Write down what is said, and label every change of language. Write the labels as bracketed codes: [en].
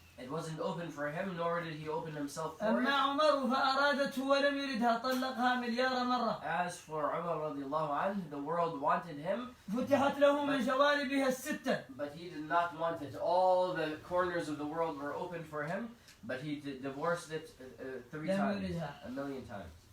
[en] It wasn't open for him, nor did he open himself for [ar] أما [en] it. [ar] عمر فأرادته ولم يردها طلقها مليار مرة. [en] As for Umar radiallahu anh, the world wanted him. [ar] فتحت له من جوانبها الستة. [en] But he did not want it. All the corners of the world were open for him, but he divorced it 3 times, a million times.